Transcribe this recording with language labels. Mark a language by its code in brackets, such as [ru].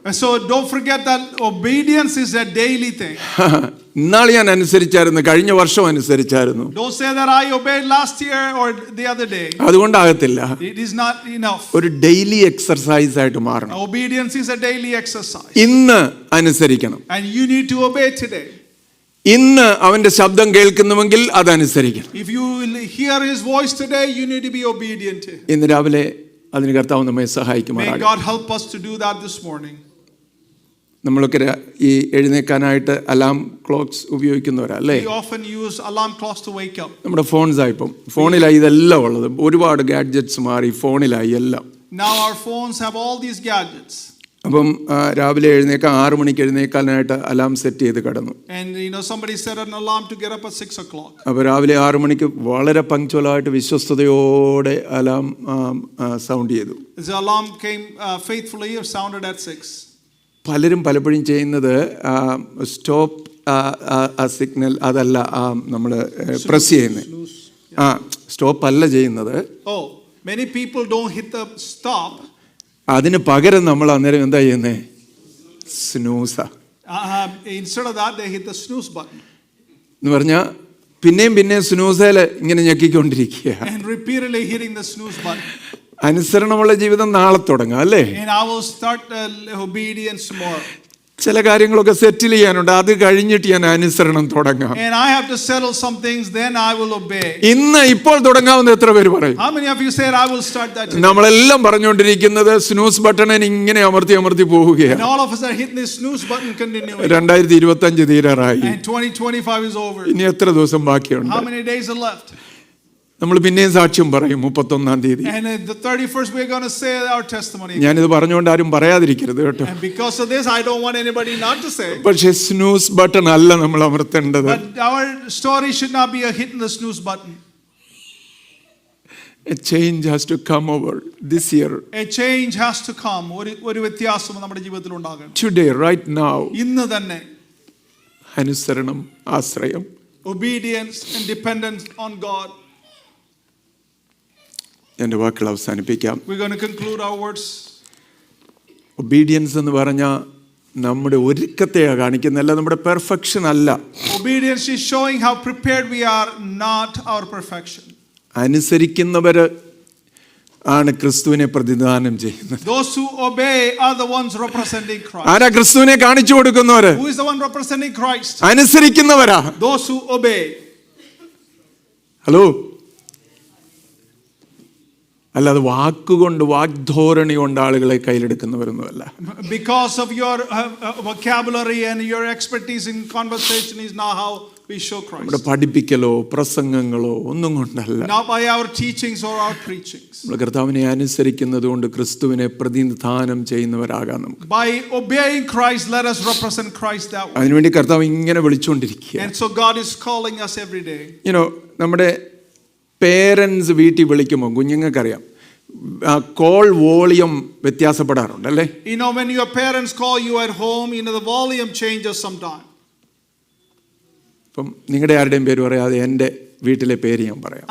[en] And so don't forget that obedience is a daily thing. [ml] ഇന്നാൾ ഞാൻ അനുസരിച്ചായിരുന്നു, കഴിഞ്ഞ വർഷം അനുസരിച്ചായിരുന്നു, [en] Don't say that I obeyed last year or the other day. [ml] അതുകൊണ്ടാകത്തില്ല. [en] It is not enough. [ml] ഒരു daily exercise ആയിട്ട് മാറണം. [en] Obedience is a daily exercise. [ml] ഇന്ന് അനുസരിക്കണം. [en] And you need to obey today. [ml] ഇന്ന് അവന്റെ ശബ്ദം കേൾക്കുന്നുവെങ്കിൽ അതനുസരിക്കണം. [en] If you will hear his voice today, you need to be obedient to him. [ml] ഇന്ന് രാവിലെ അതിന് കർത്താവ് നമ്മെ [en] May [ml] സഹായിക്കുമാറാകട്ടെ. [en] God help us to do that this morning. [ml] നമ്മളൊക്കെ ഈ എഴുന്നേക്കാനായിട്ട് അലാം ക്ലോക്സ് ഉപയോഗിക്കുന്നവരാ അല്ലേ? [en] We often use alarm clocks to wake up. [ml] നമ്മുടെ ഫോൺസായി ഇപ്പം ഫോണിലായി ഇതെല്ലാം ഉള്ളത്. ഒരുപാട് ഗാഡ്ജറ്റ്സ് മാറി ഫോണിലായി എല്ലാം. [en] Now our phones have all these gadgets. [ml] അപ്പം രാവിലെ എഴുന്നേക്കാൻ 6 മണിക്ക് എഴുന്നേക്കാനായിട്ട് അലാം സെറ്റ് ചെയ്ത് കിടന്നു. [en] And somebody set an alarm to get up at 6 o'clock. [ml] അപ്പോൾ രാവിലെ 6 മണിക്ക് വളരെ പങ്ക്ച്വലായിട്ട് വിശ്വസ്തയോടെ അലാം സൗണ്ട് ചെയ്തു. [en] The alarm came faithfully, sounded at 6. [ml] പലരും പലപ്പോഴും ചെയ്യുന്നത് സ്റ്റോപ്പ് സിഗ്നൽ അതല്ല നമ്മൾ പ്രസ് ചെയ്യുന്നത്. സ്റ്റോപ്പ് അല്ല ചെയ്യുന്നത്. [en] Oh, many people don't hit the stop. [ml] അതിന് പകരം നമ്മൾ അന്നേരം എന്താ ചെയ്യുന്നത്? സ്നൂസ. [en] Instead of that, they hit the snooze button. [ml] എന്ന് പറഞ്ഞാൽ പിന്നെയും സ്നൂസയിൽ ഇങ്ങനെ ഞെക്കിക്കൊണ്ടിരിക്കുക. [en] And repeatedly hitting the snooze button. [ml] അനുസരണമുള്ള ജീവിതം നാളെ തുടങ്ങാം അല്ലേ? [en] And I will start obedience tomorrow. [ml] ചില കാര്യങ്ങളൊക്കെ സെറ്റിൽ ചെയ്യാനുണ്ട്. അത് കഴിഞ്ഞിട്ട് ഞാൻ അനുസരണം തുടങ്ങാം. [en] And I have to settle some things, then I will obey. [ml] ഇപ്പോൾ തുടങ്ങാവുന്ന എത്ര പേര് പറയും? [en] How many of you said I will start that today? [ml] നമ്മളെല്ലാം പറഞ്ഞുകൊണ്ടിരിക്കുന്നത് സ്നൂസ് ബട്ടണിന് ഇങ്ങനെ അമർത്തി പോവുകയാണ്. [en] And all of us are hitting this snooze button continually. [ml] 2025 തീരാറായി. [en] And 2025 is over. [ml] ഇനി എത്ര ദിവസം ബാക്കിയുണ്ട്? [en] How many days are left? [ml] നമ്മൾ പിന്നെയും സാക്ഷ്യം പറയും 31-ാം തീയതി. [en] And the 31st we're going to say our testimony. [ml] ഞാനിത് പറഞ്ഞുകൊണ്ട് ആരും പറയാതിരിക്കരുത് കേട്ടോ. [en] And because of this I don't want anybody not to say. [ml] പക്ഷേ സ്നൂസ് ബട്ടൺ അല്ല നമ്മൾ അമർത്തേണ്ടത്. [en] But our story should not be a hit in the snooze button. A change has to come over this year. A change has to come. [ml] ഒരു വ്യത്യാസം നമ്മുടെ ജീവിതത്തിൽ ഉണ്ടാകണം. [en] Today, right now. [ml] ഇന്ന് തന്നെ അനുസരണം, ആശ്രയം. [en] Obedience and dependence on God. [ml] എൻ്റെ വാക്കുകൾ അവസാനിപ്പിക്കാം. [en] We're going to conclude our words. [ml] Obedience എന്ന് പറഞ്ഞാൽ നമ്മുടെ ഒരുക്കത്തെയാണ് കാണിക്കുന്നതല്ല, നമ്മുടെ പെർഫെക്ഷൻ അല്ല. [en] Obedience is showing how prepared we are, not our perfection. [ml] അനുസരിക്കുന്നവര് ആണ് ക്രിസ്തുവിനെ പ്രതിദാനം ചെയ്യുന്നത്. [en] Those who obey are the ones representing Christ. [ml] ആരാ ക്രിസ്തുവിനെ കാണിച്ചു കൊടുക്കുന്നവര്? [en] Who is the one representing Christ? [ml] അനുസരിക്കുന്നവരാ. [en] Those who obey. [ml] Hello, അല്ലാതെ വാക്കുകൊണ്ട് വാഗ്ധോരണി കൊണ്ട് ആളുകളെ കയ്യിലെടുക്കുന്നവരൊന്നുമല്ല. [en] Because of your vocabulary and your expertise in conversation is not how we show Christ. [ml] നമ്മുടെ പഠിപ്പിക്കലോ പ്രസംഗങ്ങളോ ഒന്നും കൊണ്ടല്ല. [en] Not by our teachings or our preachings. [ml] നമ്മൾ കർത്താവിനെ അനുസരിക്കുന്നത് കൊണ്ട് ക്രിസ്തുവിനെ പ്രതിനിധാനം ചെയ്യുന്നവരാകാം നമുക്ക്. [en] By obeying Christ, let us represent Christ that way. [ml] അതിനുവേണ്ടി കർത്താവ് ഇങ്ങനെ വിളിച്ചുകൊണ്ടിരിക്കുക. [en] And so God is calling us every day. [ml] നമ്മുടെ പേരൻസ് വീട്ടിൽ വിളിക്കുമ്പോൾ കുഞ്ഞുങ്ങൾക്കറിയാം കോൾ വോളിയം വ്യത്യാസപ്പെടാറുണ്ട് അല്ലേ? [en] When your parents call you at home, the volume changes sometimes. [ml] ഇപ്പം നിങ്ങളുടെ ആരുടെയും പേര് പറയാതെ എൻ്റെ വീട്ടിലെ പേര് ഞാൻ പറയാം.